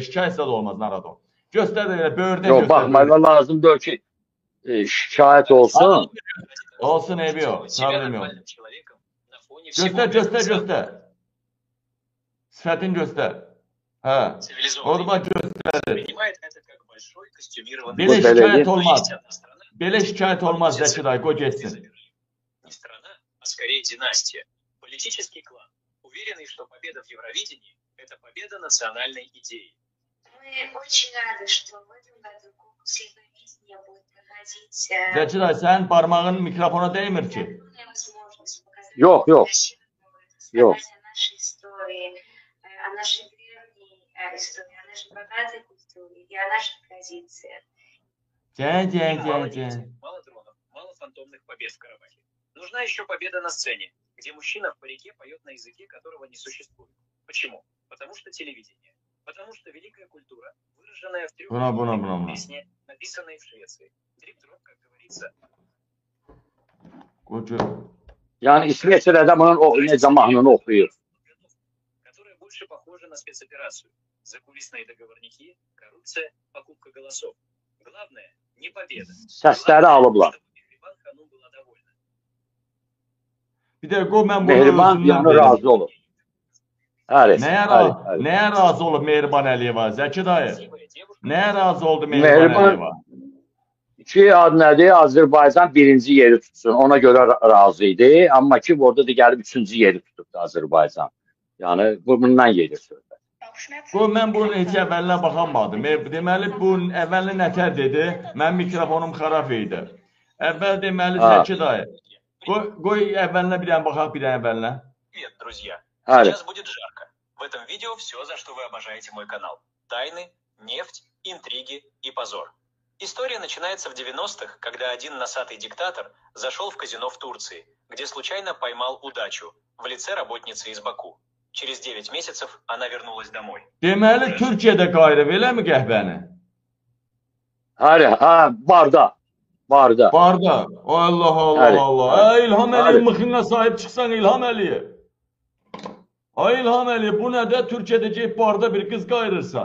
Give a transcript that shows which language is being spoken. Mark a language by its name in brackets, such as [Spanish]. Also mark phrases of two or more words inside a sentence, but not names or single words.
[Azerbaijani] Şikayətsə də olmaz, narahat ol. Göstər də belə, böyürdən göstər. Yox, baxmayla lazımdır ki, şikayət olsun. Olsun, evi yox, problem yox. Göstər. Sifətin göstər. Hə, orada göstər. [Russian] воспринимает это как большой костюмированный [Azerbaijani] Belə Bu [Russian] сериал. [Azerbaijani] şikayət belediye- Но olmaz. [Russian] есть одна страна, [Azerbaijani] Belə şikayət olmaz Zəki dayı, qoy getsin. [Russian] не страна, а скорее династия, политический клан, уверенный, что победа в Евровидении – это победа национальной идеи. Мы очень рады, что в этом году конкурс Евровидения будет проходить. [Azerbaijani] Zəki dayı, sənin barmağın mikrofona dəymir ki. [Russian] Огромная возможность показать [Azerbaijani] Yok, yok. [Russian] красивый город, [Azerbaijani] Yok. [Russian] рассказать о нашей истории, о нашей древней истории, о нашей богатой культуре и о наших традициях. Мало нефти, мало дронов, мало фантомных побед в Карабахе. Нужна еще победа на сцене, где мужчина в парике поет на языке, которого не существует. Почему? Потому что телевидение. Потому что великая культура, выраженная в трех песне, написанной в Швеции. Дрип-дроп, как говорится. [Azerbaijani] Yani İsveçrədə bunun necə mahnını oxuyur. [Russian] Которая больше похожа на спецоперацию. Закулисные договорники, коррупция, покупка голосов. Главное – не победа. [Azerbaijani] Səsləri alıblar. [Russian] Чтобы Мехрибан Ханум была довольна. [Azerbaijani] Bir də qoy mən bunu Mehriban özümdən yanı deyim. razı olur. Həri, Nəyə razı olub Mehriban Əliyeva? Zəki dayı, [Russian] Красивая девушка. [Azerbaijani] nəyə razı oldu Mehriban Mehriban- Əliyeva? ki adı nədir? Azərbaycan birinci yeri tutsun. Ona görə razı idi. Amma ki orada da gəlib üçüncü yeri tutubdu Azərbaycan. Yəni bundan gedir söhbət. Qoy mən bunun heç əvvəlinə baxamadım. Deməli bu əvvəlin nətər dedi? Mənim mikrofonum xarab idi. Əvvəl deməli Ha. Zəki dayı. Qoy əvvəlinə bir dənə baxaq, bir dənə əvvəlinə. [Russian] Привет, друзья. [Azerbaijani] Həri. [Russian] Сейчас будет жарко. В этом видео все, за что вы обожаете мой канал. Тайны, нефть, интриги и позор. История начинается в 90-х, когда один носатый диктатор зашел в казино в Турции, где случайно поймал удачу в лице работницы из Баку. Через 9 месяцев она вернулась домой. [Azerbaijani] Deməli Türkiyədə qayırıb eləmi qəhvəni? Həri, barda. Barda. Barda. Allah Allah Həri. Allah. Ay İlham Əliyev Həri. mıxınına sahib çıxsan İlham Əliyev. Ay İlham Əliyev bu nədə Türkiyədə gəlib barda bir qız qayırırsan.